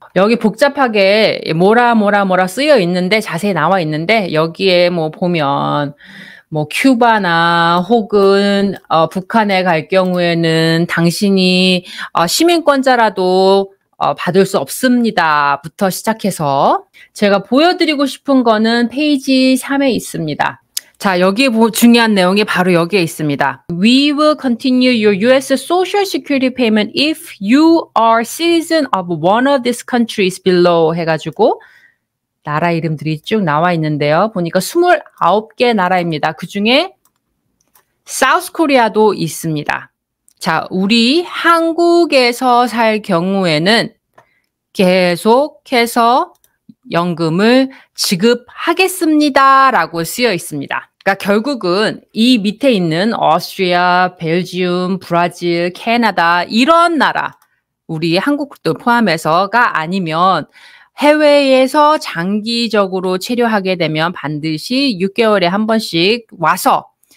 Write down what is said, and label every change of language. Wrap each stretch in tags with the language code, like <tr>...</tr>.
<ko>여기 복잡하게 뭐라 쓰여 있는데 자세히 나와 있는데 여기에 뭐 보면 뭐 큐바나 혹은 북한에 갈 경우에는 당신이 시민권자라도 받을 수 없습니다. 부터 시작해서 제가 보여드리고 싶은 거는 페이지 3에 있습니다. 자, 여기 중요한 내용이 바로 여기에 있습니다.</ko> <en>We will continue your U.S. Social Security payment if you are citizen of one of these countries below</en> <ko>해가지고 나라 이름들이 쭉 나와 있는데요. 보니까 29개 나라입니다. 그 중에 사우스 코리아도 있습니다. 자, 우리 한국에서 살 경우에는 계속해서 연금을 지급하겠습니다. 라고 쓰여 있습니다. 그러니까 결국은 이 밑에 있는 오스트리아, 벨지움, 브라질, 캐나다 이런 나라, 우리 한국도 포함해서가 아니면 해외에서 장기적으로 체류하게 되면 반드시 6개월에 한 번씩 와서</ko>